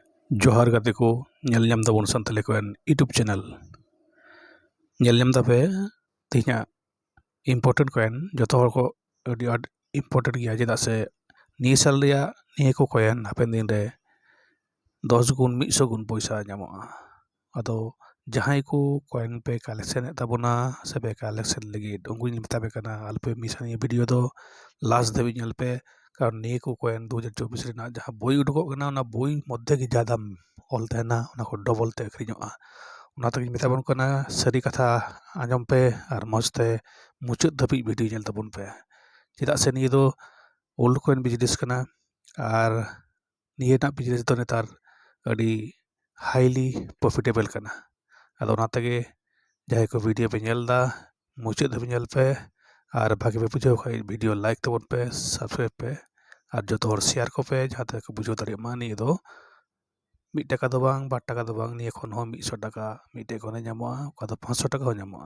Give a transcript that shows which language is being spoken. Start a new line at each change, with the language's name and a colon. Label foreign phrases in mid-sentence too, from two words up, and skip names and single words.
Santali: ᱡᱚᱦᱟᱨ ᱜᱟᱛᱮ ᱠᱚ ᱧᱮᱞ ᱧᱟᱢ ᱫᱟᱵᱚᱱ ᱥᱟᱱᱛᱟᱞᱤ ᱠᱚᱣᱮᱱ ᱤᱭᱩᱴᱩᱵ ᱪᱮᱱᱮᱞ ᱧᱮᱞ ᱧᱟᱢ ᱫᱟᱯᱮ ᱛᱮᱦᱮᱧᱟᱜ
English: important coin
Santali: ᱡᱚᱛᱚ ᱦᱚᱲ ᱠᱚ ᱟᱹᱰᱤ ᱟᱸᱴ ᱤᱢᱯᱚᱨᱴᱮᱱᱴ ᱜᱮᱭᱟ ᱪᱮᱫᱟᱜ ᱥᱮ ᱱᱤᱭᱟᱹ ᱥᱟᱞ ᱨᱮᱭᱟᱜ ᱱᱤᱭᱟᱹ ᱠᱚ ᱠᱚᱭᱮᱱ ᱦᱟᱯᱮᱱ ᱫᱤᱱ ᱨᱮ 10 ᱜᱩᱱ 100 ᱜᱩᱱ ᱯᱚᱭᱥᱟ ᱧᱟᱢᱚᱜᱼᱟ। ᱟᱫᱚ ᱡᱟᱦᱟᱸᱭ ᱠᱚ ᱠᱚᱭᱮᱱ ᱯᱮ ᱠᱟᱞᱮᱠᱥᱚᱱᱮᱫ ᱛᱟᱵᱚᱱᱟ ᱥᱮ ᱯᱮ ᱠᱟᱞᱮᱠᱥᱚᱱ ᱞᱟᱹᱜᱤᱫ ᱩᱱᱠᱩᱧ ᱢᱮᱛᱟ ᱯᱮ ᱠᱟᱱᱟ ᱟᱞᱚᱯᱮ ᱢᱤᱥᱟ ᱱᱤᱭᱟᱹ ᱵᱷᱤᱰᱤᱭᱳ ᱫᱚ ᱞᱟᱥᱴ ᱫᱷᱟᱹᱵᱤᱡ ᱧᱮᱞ ᱯᱮ কারণ নিয়ে কো কয়েন 2024 ᱨᱮᱱᱟᱜ ᱡᱟᱦᱟᱸ ᱵᱳᱭ ᱩᱰᱩᱠᱚᱜ ᱠᱟᱱᱟ ᱚᱱᱟ ᱵᱳᱭ ᱢᱚধ্যে ᱜᱮ যা দাম ᱚᱞ ᱛᱟᱦᱮᱱᱟ ᱚᱱᱟ ᱠᱚ ᱰᱚᱵᱚᱞ ᱛᱮ ᱟᱹᱠᱷᱨᱤᱧᱚᱜᱼᱟ। ᱚᱱᱟ ᱛᱮᱜᱮᱧ ᱢᱮᱛᱟ ᱵᱚᱱ ᱠᱟᱱᱟ ᱥᱟᱹᱨᱤ ᱠᱟᱛᱷᱟ ᱟᱸᱡᱚᱢ ᱯᱮ ᱟᱨ ᱢᱚᱡᱽ ᱛᱮ ᱢᱩᱪᱟᱹᱫ ᱫᱷᱟᱹᱵᱤᱡ ᱵᱷᱤᱰᱤᱭᱳ ᱧᱮᱞ ᱛᱟᱵᱚᱱ ᱯᱮ ᱪᱮᱫᱟᱜ ᱥᱮ ᱱᱤᱭᱟᱹ ᱫᱚ
English: old coin business
Santali: ᱠᱟᱱᱟ ᱟᱨ ᱱᱤᱭᱟᱹ ᱨᱮᱱᱟᱜ ᱵᱤᱡᱽᱱᱮᱥ ᱫᱚ ᱱᱮᱛᱟᱨ ᱟᱹᱰᱤ
English: highly profitable
Santali: ᱠᱟᱱᱟ। ᱟᱫᱚ ᱚᱱᱟ ᱛᱮᱜᱮ ᱡᱟᱦᱟᱸᱭ ᱠᱚ ᱵᱷᱤᱰᱤᱭᱳ ᱯᱮ ᱧᱮᱞ ᱮᱫᱟ ᱢᱩᱪᱟᱹᱫ ᱫᱷᱟᱹᱵᱤᱡ ᱧᱮᱞ ᱯᱮ ᱟᱨ ᱵᱷᱟᱜᱮ ᱯᱮ ᱵᱩᱡᱷᱟᱹᱣ ᱠᱷᱟᱡ
English: video like
Santali: ᱛᱟᱵᱚᱱ ᱯᱮ ᱥᱟᱵᱥᱠᱨᱟইब ᱯᱮ ᱟᱨ ᱡᱚᱛᱚ ᱦᱚᱲ শেয়ার ᱠᱚᱯᱮ ᱡᱟᱦᱟᱸ ᱛᱮ ᱠᱚ ᱵᱩᱡᱷᱟᱹᱣ ᱫᱟᱲᱮᱭᱟᱜ ᱢᱟ ᱱᱤᱭᱟᱹ ᱫᱚ 1 টাকা ᱫᱚ ᱵᱟᱝ 2 টাকা ᱫᱚ ᱵᱟᱝ ᱱᱤᱭᱟᱹ ᱠᱷᱚᱱ ᱦᱚᱸ 100 টাকা ᱢᱤᱫᱴᱮᱡ ᱠᱷᱚᱱᱮ ᱧᱟᱢᱚᱜᱼᱟ ᱚᱠᱟ ᱫᱚ 500 টাকা ᱦᱚᱸ ᱧᱟᱢᱚᱜᱼᱟ।